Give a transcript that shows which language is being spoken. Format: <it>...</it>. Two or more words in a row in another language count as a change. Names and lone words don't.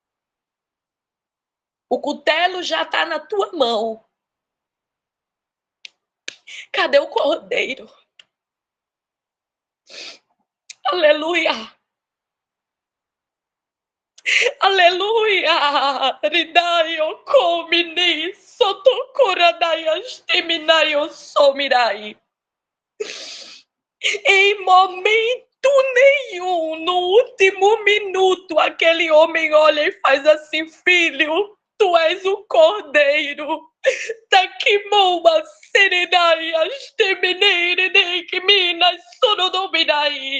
<pt>O cutelo já está na tua mão. Cadê o cordeiro? Aleluia! Aleluia! Ridaio komini sotokoradaya stiminayo somirai. Em momento nenhum, no último minuto, aquele homem olha e faz assim, filho, tu és o cordeiro. Takimoma serenaya stiminere de que minas sonodominai.</pt>